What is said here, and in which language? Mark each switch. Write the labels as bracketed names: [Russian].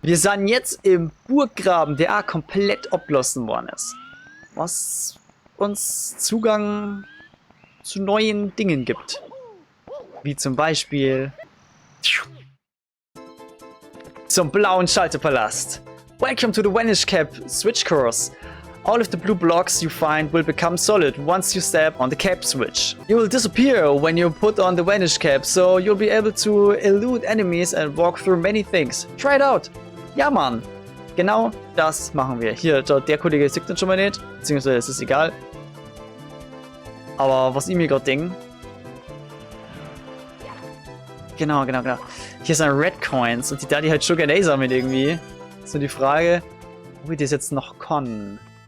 [German] Wir sind jetzt im Burggraben, der komplett abgelassen worden ist. Was uns Zugang zu neuen Dingen gibt. Wie zum Beispiel zum blauen Schalterpalast. [English] Welcome to the Vanish Cap Switch Course. All of the blue blocks you find will become solid once you step on the cap switch. You will disappear when you put on the Vanish Cap, so you'll be able to elude enemies and walk through many things. Try it out! [German] Ja, Mann! Genau das machen wir. Hier, der Kollege sieht uns schon mal nicht, beziehungsweise es ist egal. Aber was ich mir gerade denke. Genau. Hier sind Red Coins und die da die halt schon gerne sammeln irgendwie. So die Frage, ob ich das jetzt noch kann.